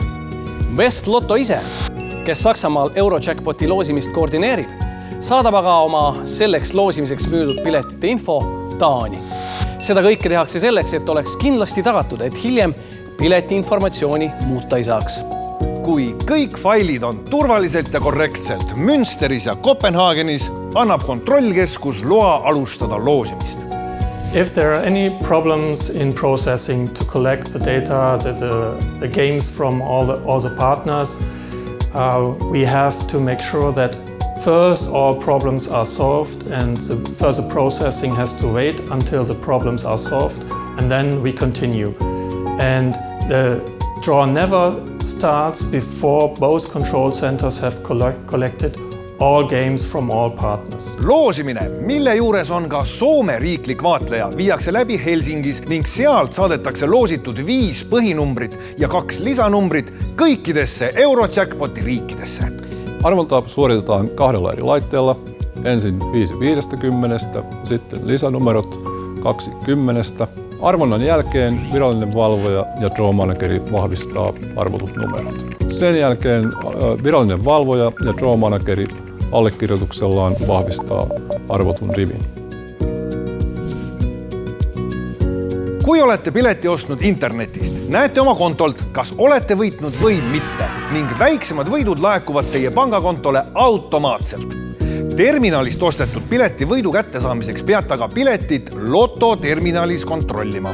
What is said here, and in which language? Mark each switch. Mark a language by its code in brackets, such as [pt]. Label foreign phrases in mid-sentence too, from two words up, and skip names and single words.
[et] West Lotto ise, kes Saksamaal Euro-jackpoti loosimist koordineerib, saadab aga oma selleks loosimiseks müüdud piletite info Taani. Seda kõike tehakse selleks, et oleks kindlasti tagatud, et hiljem pileti informatsiooni muuta ei saaks. Kui kõik failid on turvaliselt ja korrektselt Münsteris ja Kopenhaagenis, annab kontrollkeskus loa alustada loosimist. [en] If there are any problems in processing to collect the data, the games from all the partners, we have to make sure that first all problems are solved and the further processing has to wait until the problems are solved and then we continue. And the draw never starts before both control centers have collected all games from all partners. [et] Loosimine, mille juures on ka Soome riiklik vaatleja, viiakse läbi Helsingis ning sealt saadetakse loositud 5 põhinumbrit ja 2 lisanumbrit kõikidesse Euro-jackpoti riikidesse. [fi] Arvonta suoritetaan 2 eri laitteella. Ensin 5/50, sitten lisänumerot 2/10. Arvonnan jälkeen virallinen valvoja ja [en] draw manageri [fi] vahvistaa arvotut numerot. Sen jälkeen virallinen valvoja ja [en] draw manageri [fi] allekirjoituksellaan vahvistaa arvotun rivin. [et] Kui olete pileti ostnud internetist, näete oma kontolt, kas olete võitnud või mitte ning väiksemad võidud laekuvad teie pangakontole automaatselt. Terminalist ostetud pileti võidu kättesaamiseks peate aga piletit Loto terminalis kontrollima.